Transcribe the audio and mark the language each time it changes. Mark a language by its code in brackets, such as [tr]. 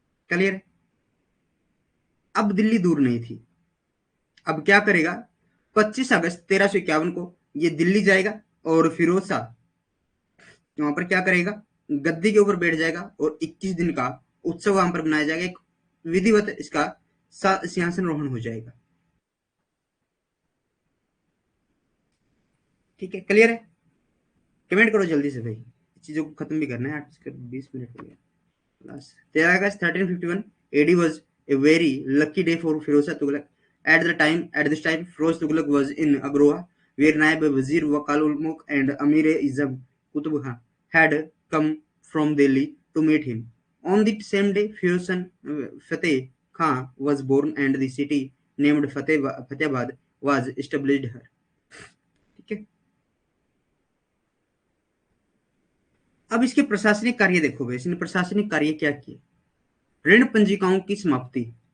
[hi] Clear है, अब दिल्ली दूर नहीं थी, अब क्या करेगा, 25 अगस्त 1351 को ये दिल्ली जाएगा, और फिरोज शाह वहां पर क्या करेगा, गद्दी के ऊपर बैठ जाएगा, और 21 दिन का उत्सव वहां पर मनाया जाएगा, एक विधिवत इसका सिंहासन रोहण हो जाएगा। ठीक है, क्लियर है, कमेंट करो जल्दी से भाई, चीजों को खत्म भी करना है, 8:20 हो गया। [en] 13 August 1351 AD was a very lucky day for Firoz Shah Tughlaq. At this time, Firoz Tughlaq was in Agroha, where Naib Wazir Wakal ul Mulk and Amir-e-Izam Qutb Khan had come from Delhi to meet him. On the same day, Firoz Shah Fateh Khan was born, and the city named Fatehbad was established here. [hi] ठीक है, अब इसके प्रशासनिक कार्य देखो भाई, इसने प्रशासनिक कार्य क्या किए, ऋण पंजिकाओं की समाप्ति,